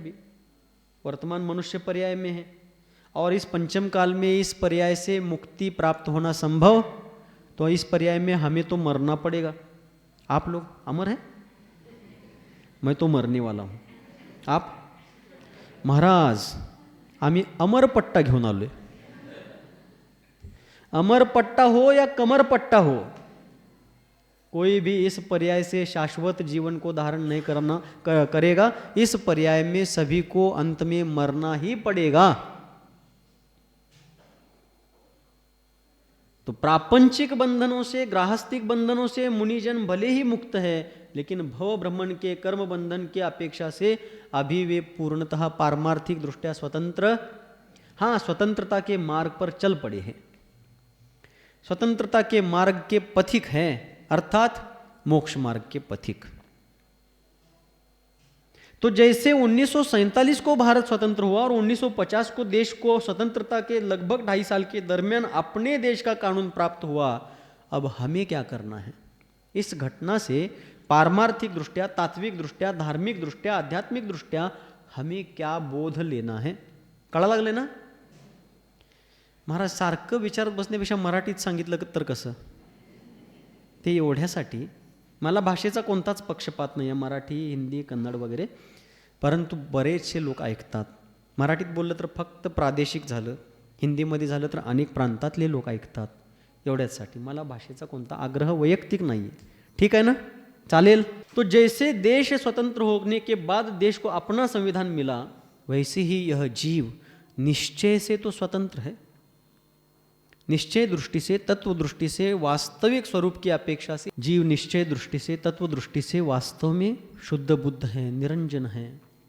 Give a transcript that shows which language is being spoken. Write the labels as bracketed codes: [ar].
[hi] अभी वर्तमान मनुष्य पर्याय में है और इस पंचम काल में इस पर्याय से मुक्ति प्राप्त होना संभव, तो इस पर्याय में हमें तो मरना पड़ेगा। आप लोग अमर हैं, मैं तो मरने वाला हूं। आप? [mr] महाराज आम्ही अमर पट्टा घेऊन आलोय। [hi] अमर पट्टा हो या कमर पट्टा हो, कोई भी इस पर्याय से शाश्वत जीवन को धारण नहीं करेगा। इस पर्याय में सभी को अंत में मरना ही पड़ेगा। तो प्रापंचिक बंधनों से, ग्राहस्थिक बंधनों से मुनिजन भले ही मुक्त है, लेकिन भव ब्रह्मण के कर्म बंधन की अपेक्षा से अभी वे पूर्णतः पारमार्थिक दृष्टया स्वतंत्र, हाँ स्वतंत्रता के मार्ग पर चल पड़े हैं, स्वतंत्रता के मार्ग के पथिक हैं, अर्थात मोक्ष मार्ग के पथिक। तो जैसे 1947 को भारत स्वतंत्र हुआ और 1950 को देश को स्वतंत्रता के लगभग 2.5 साल के दरमियान अपने देश का कानून प्राप्त हुआ, अब हमें क्या करना है? इस घटना से पारमार्थिक दृष्टया, तात्विक दृष्टया, धार्मिक दृष्टया, आध्यात्मिक दृष्टया हमें क्या बोध लेना है? [mr] कळा लागले ना? महाराज सारखं विचारत बसण्यापेक्षा मराठीत सांगितलं तर कसं? ते एवढ्यासाठी मला भाषेचा कोणताच पक्षपात नाही आहे, मराठी, हिंदी, कन्नड वगैरे, परंतु बरेचसे लोक ऐकतात. मराठीत बोललं तर फक्त प्रादेशिक झालं, हिंदीमध्ये झालं तर अनेक प्रांतातले लोक ऐकतात. एवढ्यासाठी मला भाषेचा कोणता आग्रह वैयक्तिक नाही आहे. [hi] ठीक है ना? [mr] चालेल. [hi] तो जैसे देश स्वतंत्र होने के बाद देश को अपना संविधान मिला, वैसे ही यह जीव निश्चय से तो स्वतंत्र है. निश्चय दृष्टि से, तत्व दृष्टि से, वास्तविक स्वरूप की अपेक्षा से जीव निश्चय दृष्टि से, तत्व दृष्टि से वास्तव में शुद्ध बुद्ध है, निरंजन है.